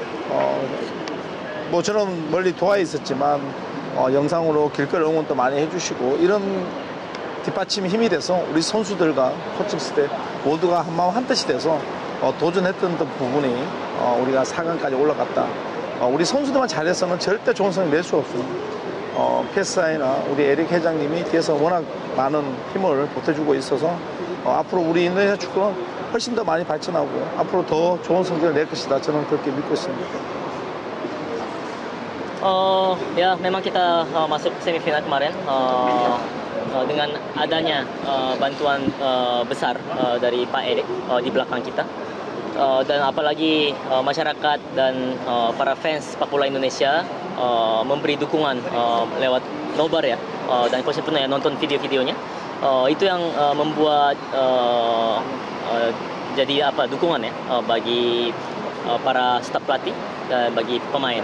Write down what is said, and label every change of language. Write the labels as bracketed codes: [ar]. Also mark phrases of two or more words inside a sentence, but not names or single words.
[ko] 뭐 저는 멀리 도하에 있었지만 영상으로 길거리 응원도 많이 해주시고 이런 뒷받침이 힘이 돼서 우리 선수들과 [en] coaching staff [ko] 모두가 한마음 한뜻이 돼서 도전했던 부분이 우리가 4강까지 올라갔다. 우리 선수들만 잘해서는 절대 좋은 성적 낼 수 없습니다. PSI나 우리 에릭 회장님이 뒤에서 워낙 많은 힘을 보태주고 있어서 앞으로 우리 인도네시아 축구는 훨씬 더 많이 발전하고 앞으로 더 좋은 성적을 낼 것이다. 저는 그렇게 믿고 있습니다. [id] Ya memang kita masuk semifinal kemarin dengan adanya bantuan besar dari Pak Erik di belakang kita. Dan apalagi masyarakat dan para fans sepak bola Indonesia memberi dukungan lewat nobar ya, dan kalau saya pernah ya nonton video-videonya, itu yang membuat jadi dukungan ya bagi para staf pelatih dan bagi pemain.